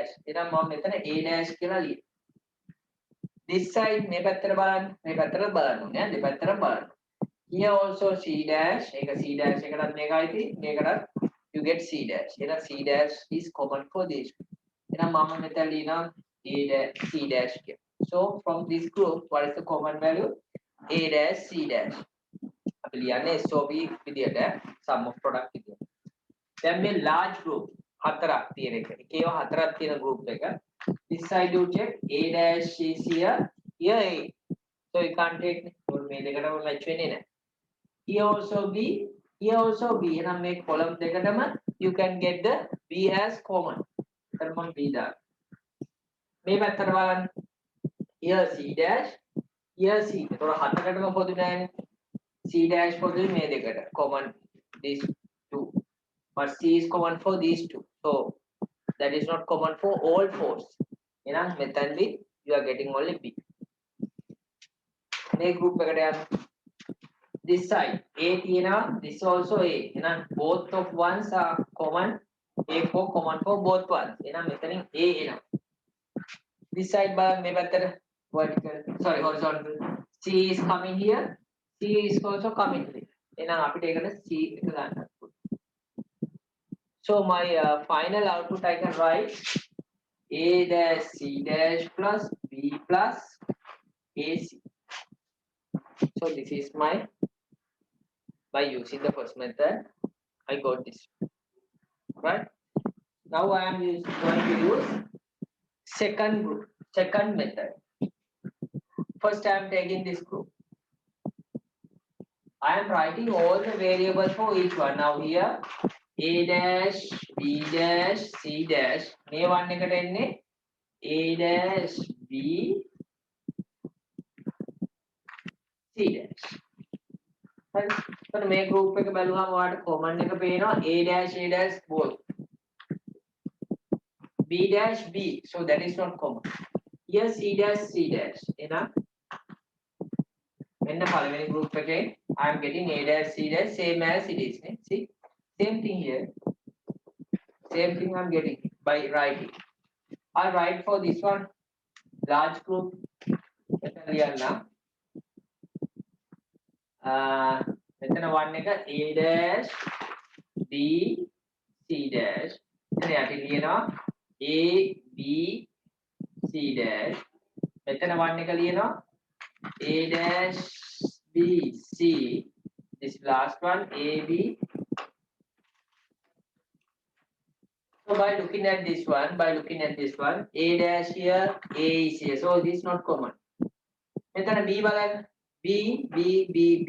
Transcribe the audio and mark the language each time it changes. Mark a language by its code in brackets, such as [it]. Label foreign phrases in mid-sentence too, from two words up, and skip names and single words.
[en] A dash this side here also C dash, C dash you you get C dash. C dash is common for this. Mama method A dash C dash. So from this group, what is the common value? A dash C dash. SOV විදියට sum of product විදියට. [si] දැන් මේ large group හතරක් තියෙන එක. එකේව හතරක් තියෙන group එක. [en] This side you check A dash is here A. So you can't take [si] මේ දෙකටම match වෙන්නේ නැහැ. [en] Here also B, here also B. [si] එහෙනම් මේ column දෙකටම [en] you can get the B as common. [si] එතන මම B දාන්න. මේ පැත්තට බලන්න. [en] Here C dash, here C. [si] ඒතකොට හතරකටම පොදු නැහැනේ. [en] C dash [si] පොදුයි මේ දෙකට. [en] Common these two. But C is common for these two. So that is not common for all fours. [si] එහෙනම් මෙතනදී [en] you are getting only B. [si] මේ group එකට යන්න. [en] This side A තියෙනවා, this also A. එහෙනම් both of ones are common. A4 common for both ones. [si] එහෙනම් මෙතනින් A එනවා. [en] This side [si] බලන්න මේ පැත්තට [en] horizontal. C is coming here. C is also coming here. [si] එහෙනම් අපිට ඒකට C එක ගන්න. [en] So my final output I can write A dash C dash plus B plus AC. So this is my, by using the first method, I got this. Right? Now I am going to use second method. First I am taking this group. I am writing all the variables for each one. Now here A dash, B dash, C dash. [si] මේ one එකට එන්නේ [en] A dash, B, C dash. [si] හරි. එතකොට මේ group එක බලුවාම ඔයාලට common එක පේනවා [en] A dash both. B dash B. So that is not common. Here C dash. [si] එහෙනම් මෙන්න පළවෙනි group එකේ [en] I am getting A dash C dash same as it is. See? Same thing here. Same thing I'm getting by writing. I write for this one large group. [si] මෙතන one එක [en] A dash B C dash. [si] එතන යටි ලියනවා [en] A B C dash. [si] මෙතන one එක ලියනවා [en] A dash B C. This last one A B. So by looking at this one, A dash here, A is here. So this is not common. Then B balance, B.